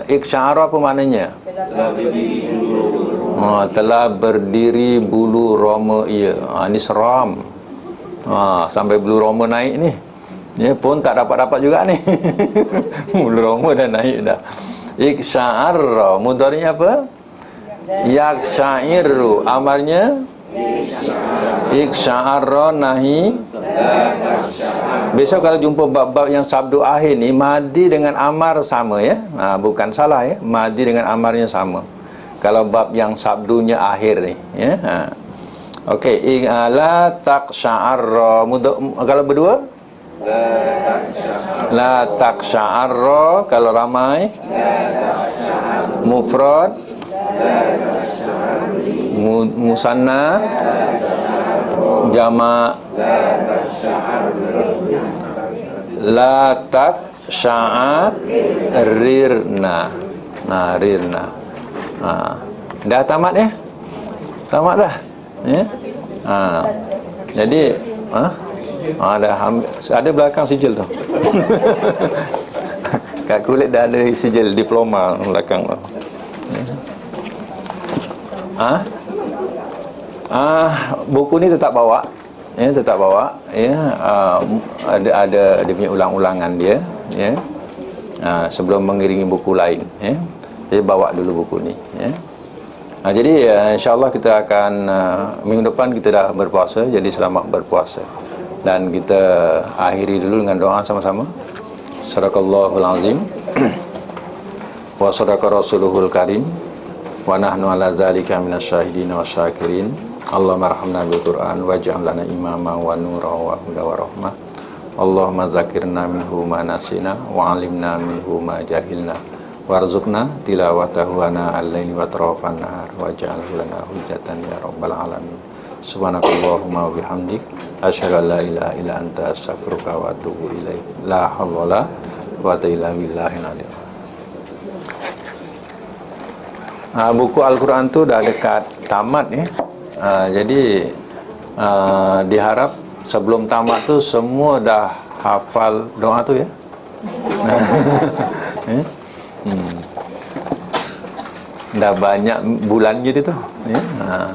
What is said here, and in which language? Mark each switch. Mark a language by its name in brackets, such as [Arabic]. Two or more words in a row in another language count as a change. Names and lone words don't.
[Malay] Iksya'arra apa maknanya? Telah berdiri bulu roma ia. Ini seram. Sampai bulu roma naik ni. Ya pun tak dapat juga ni. Bulu roma dah naik dah. Iksya'arra mudhari'nya apa? Yaksyairu. Amarnya iksya'arra nahi. Besok kalau jumpa bab-bab yang sabdu akhir ni, madi dengan amar sama ya. Bukan salah ya. Madi dengan amarnya sama. Kalau bab yang sabdunya akhir ni ya. [Arabic] Okey, لا تقشعرا. [Malay] Kalau berdua [Arabic] لا تقشعرا. [Malay] Kalau ramai [Arabic] مفرد مثنى جمع لا تقشعررن. [Malay] Rirna. Dah tamat ya? Tamat dah. Ya. Jadi ada belakang sijil tu. Kat kulit dah ada sijil diploma belakang tu. Buku ni tetap bawa. Ya, tetap bawa. Ya, ada dia punya ulang-ulangan dia. Ya. Sebelum mengiringi buku lain. Ya. Jadi bawa dulu buku ni. Ya. Jadi insyaAllah kita akan minggu depan kita dah berpuasa. Jadi selamat berpuasa. Dan kita akhiri dulu dengan doa sama-sama. [Arabic] صدق الله العظيم. وصدق رسوله الكريم. ونحن على ذلك من الشاهدين والشاكرين. اللهم ارحمنا بالقرآن واجعل لنا إماما ونورا وهدى ورحمة. اللهم ذكرنا منه ما نسينا وعلمنا منه ما جهلنا. وارزقنا تلاوته آناء الليل وأطراف النهار واجعله لنا حجة يا رب العالمين. سبحانك اللهم وبحمدك أشهد أن لا إله إلا أنت أستغفرك وأتوب إليك. لا حول ولا قوة إلا بالله العلي العظيم. [Malay] Buku Al-Quran tu dah dekat tamat ya. Jadi diharap sebelum tamat tu semua dah hafal doa tu ya. Dah banyak bulan jadi tu ya.